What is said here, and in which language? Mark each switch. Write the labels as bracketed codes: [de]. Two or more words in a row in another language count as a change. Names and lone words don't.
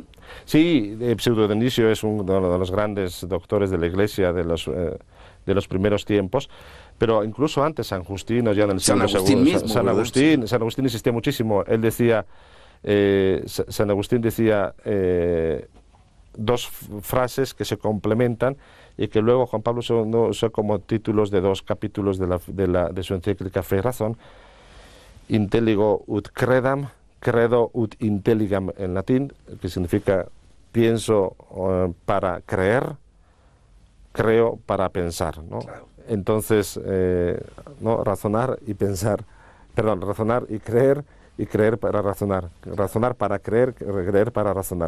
[es] Sí, Pseudo Dionisio es uno de los grandes doctores de la Iglesia de los primeros tiempos, pero incluso antes San Justino, ya en el siglo II, San Agustín insistía muchísimo. Él decía, San Agustín decía 2 frases que se complementan y que luego Juan Pablo II usó como títulos de 2 capítulos de su encíclica Fe y Razón: [la] Intelligo ut credam, credo ut intelligam [es] en latín, que significa pienso para creer, creo para pensar, ¿no? Claro. Entonces, ¿no? Razonar y creer y creer para razonar, razonar para creer, creer para razonar.